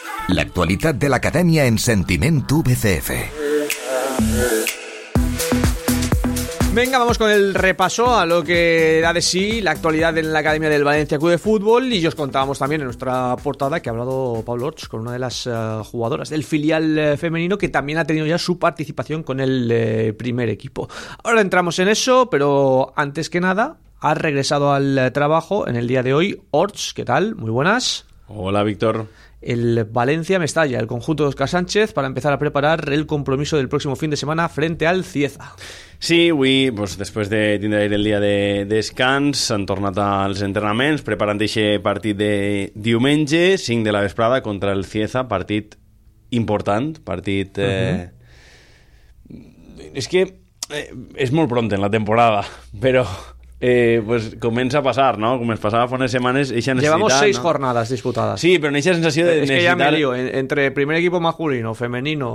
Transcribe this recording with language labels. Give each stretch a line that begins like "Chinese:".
Catalan: L'actualitat de l'Acadèmia en Sentiment VCF.
Spanish: Venga, vamos con el repaso a lo que da de sí la actualidad en la Academia del Valencia Club de Fútbol. Y os contábamos también en nuestra portada que ha hablado Pablo Orts con una de las jugadoras del filial femenino, que también ha tenido ya su participación con el primer equipo. Ahora entramos en eso, pero antes que nada, ha regresado al trabajo en el día de hoy Orts. ¿Qué tal? Muy buenas. Hola, Víctor. El Valencia Mestalla, el conjunto de Óscar Sánchez, para empezar a preparar el compromiso del próximo fin de semana frente al Cieza.
Catalan: Sí, avui, pues, després de tindre el dia de descans, s'han tornat als entrenaments, preparant aquest partit de diumenge, 5 de la vesprada, contra el Cieza, partit important, partit... És que és molt pront en la temporada, però... pues comença a passar, no? Com es passava fa unes setmanes, eixa necessitat... Llevamos 6 jornades disputades. Sí, però eixa sensació de necessitar... És que ja me lio, entre
Spanish: primer equipo masculino, femenino,